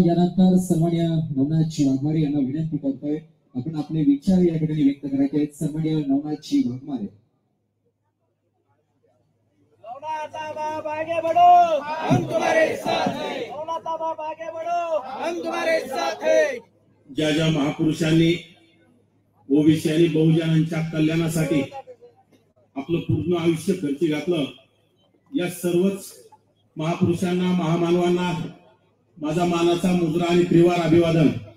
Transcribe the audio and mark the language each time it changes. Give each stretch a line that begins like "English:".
Marathi: यानंतर सन्माननीय नवनाथजी वाघमारे यांना विनंती करतोय, आपण आपले विचार या ठिकाणी व्यक्त करायचे आहेत. सन्माननीय नवनाथजी वाघमारे.
Hindi: नवनाथ बाप आगे बढ़ो, हम तुम्हारे साथ हैं. नवनाथ बाप आगे बढ़ो, हम तुम्हारे साथ हैं.
Marathi: ज्या ज्या महापुरुषांनी ओबीसी आणि बहुजनांच्या कल्याणासाठी आपलं पूर्ण आयुष्य खर्ची घातलं, या सर्वच महापुरुषांना, महामानवांना माझा मानाचा मुद्रा आणि त्रिवार अभिवादन.